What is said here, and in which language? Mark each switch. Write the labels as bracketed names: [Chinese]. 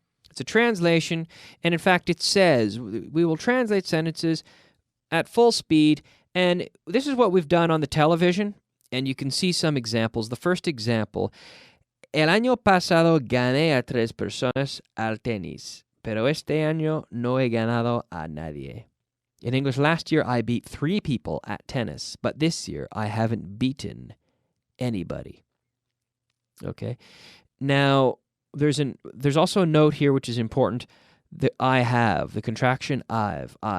[English] It's a translation, and in fact it says, we will translate sentences at full speed, and this is what we've done on the television, and you can see some examples. The first example, [Spanish] el año pasado gané a 3 personas al tenis, pero este año no he ganado a nadie. [English] In English, last year I beat 3 people at tennis, but this year I haven't beaten anybody. Okay? Now, there's also a note here which is important. The I have, the contraction I've.